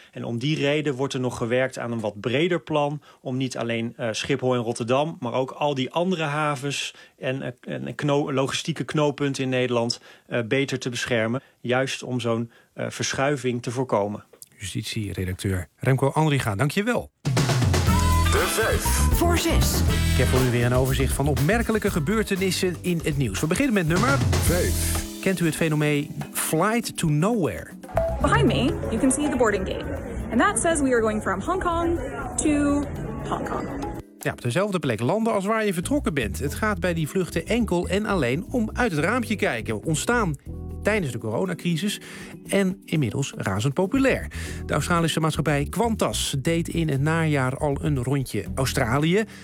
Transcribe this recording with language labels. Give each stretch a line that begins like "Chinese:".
Dutch: En om die reden wordt er nog gewerkt aan een wat breder plan om niet alleen Schiphol en Rotterdam, maar ook al die andere havens en logistieke knooppunten in Nederland beter te beschermen. Juist om zo'n verschuiving te voorkomen. Justitie-redacteur Remco Anderinga, dank je wel. Voor 6. Ik heb voor u weer een overzicht van opmerkelijke gebeurtenissen in het nieuws. We beginnen met nummer 5. Kent u het fenomeen Flight to Nowhere?
English: Behind me, you can see the boarding gate. And that says we are going from Hong Kong to Hong Kong.
Dutch: ja, op dezelfde plek landen als waar je vertrokken bent. Het gaat bij die vluchten enkel en alleen om uit het raampje kijken. Ontstaan tijdens de coronacrisis en inmiddels razend populair. De Australische maatschappij Qantas deed in het najaar al een rondje Australië.